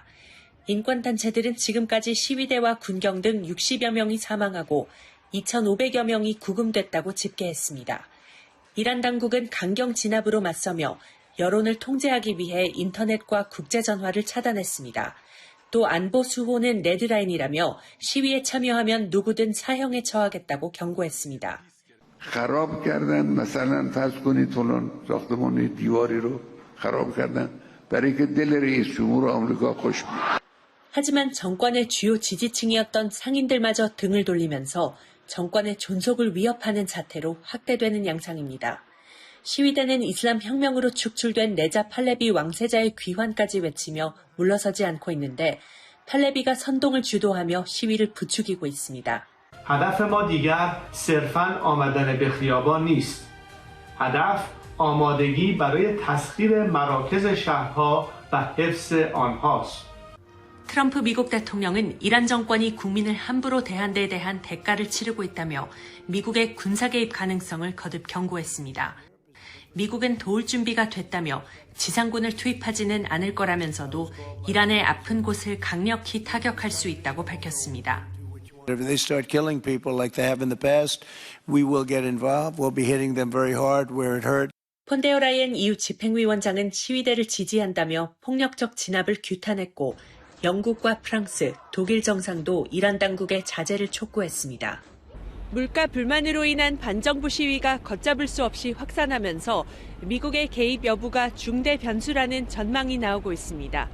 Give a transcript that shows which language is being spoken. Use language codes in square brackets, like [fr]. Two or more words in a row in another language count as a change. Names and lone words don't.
[ko] 인권단체들은 지금까지 시위대와 군경 등 60여 명이 사망하고 2,500여 명이 구금됐다고 집계했습니다. 이란 당국은 강경 진압으로 맞서며 여론을 통제하기 위해 인터넷과 국제전화를 차단했습니다. 또 안보 수호는 레드라인이라며 시위에 참여하면 누구든 사형에 처하겠다고 경고했습니다. [fa] خراب کردن مثلا فرض کنید فلان ساختمان دیواری رو خراب کردن برای که دل رئیس جمهور آمریکا خوش بود. [ko] 하지만 정권의 주요 지지층이었던 상인들마저 등을 돌리면서 정권의 존속을 위협하는 자태로 확대되는 양상입니다. 시위대는 이슬람 혁명으로 축출된 레자 팔레비 왕세자의 귀환까지 외치며 물러서지 않고 있는데 팔레비가 선동을 주도하며 시위를 부추기고 있습니다. [fa] هدف ما دیگر صرفاً آمدن به خیابان نیست. هدف آمادگی برای تسخیر مراکز شهرها و حفظ آنهاست. [ko] 트럼프 미국 대통령은 이란 정권이 국민을 함부로 대한 데 대한 대가를 치르고 있다며 미국의 군사 개입 가능성을 거듭 경고했습니다. 미국은 도울 준비가 됐다며 지상군을 투입하지는 않을 거라면서도 이란의 아픈 곳을 강력히 타격할 수 있다고 밝혔습니다. [en] If they start killing people like they have in the past, we will get involved. We'll be hitting them very hard where it hurt. [ko] 폰데어 라이엔 EU 집행위원장은 시위대를 지지한다며 폭력적 진압을 규탄했고 영국과 프랑스, 독일 정상도 이란 당국의 자제를 촉구했습니다. 물가 불만으로 인한 반정부 시위가 걷잡을 수 없이 확산하면서 미국의 개입 여부가 중대 변수라는 전망이 나오고 있습니다.